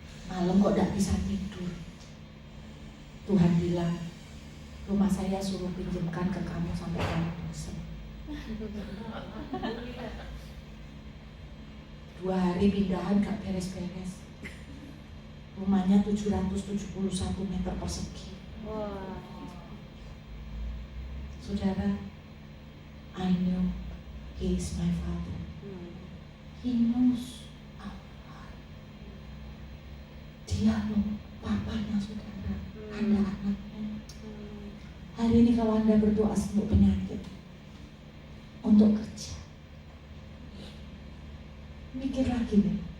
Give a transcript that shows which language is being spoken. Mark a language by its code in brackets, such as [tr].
[id] Malam kok nggak bisa tidur. Tuhan bilang, rumah saya suruh pinjamkan ke kamu sampai kamu bosan. 2 hari pindahan gak beres-beres. Rumahnya 771 meter persegi. Wow. Saudara, [en] I know he is my father. He knows our heart. [id] Dia loh papanya saudara, Anda anaknya. Hari ini kalau Anda berdoa untuk penyakit, untuk kerja, mikir lagi nih.